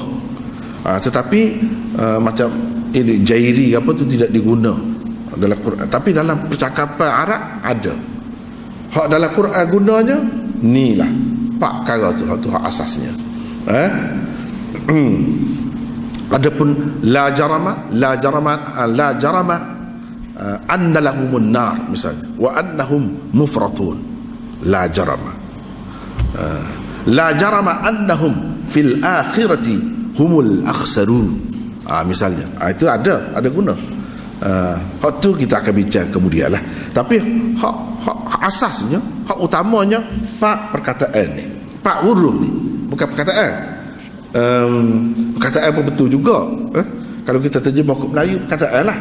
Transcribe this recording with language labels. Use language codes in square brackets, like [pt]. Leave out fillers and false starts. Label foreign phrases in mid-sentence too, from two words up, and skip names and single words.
[ms] Tetapi macam ini jairi apa tu tidak diguna dalam Quran, tapi dalam percakapan Arab ada. Hak dalam Quran gunanya ni lah 4 perkara tu, hak asasnya. [ar] Adapun لا جرم أن لهم النار misalnya, وأنهم مفرطون لا جرم. لا جرم أنهم في الآخرة هم الأخسرون. [ms] Misalnya itu ada guna. Hak tu kita akan bincang kemudian lah. Tapi hak asasnya, hak utamanya pak perkataan ni, pak huruf ni, bukan perkataan. Perkataan pun betul juga. Kalau kita terjemah ke Melayu, perkataan lah.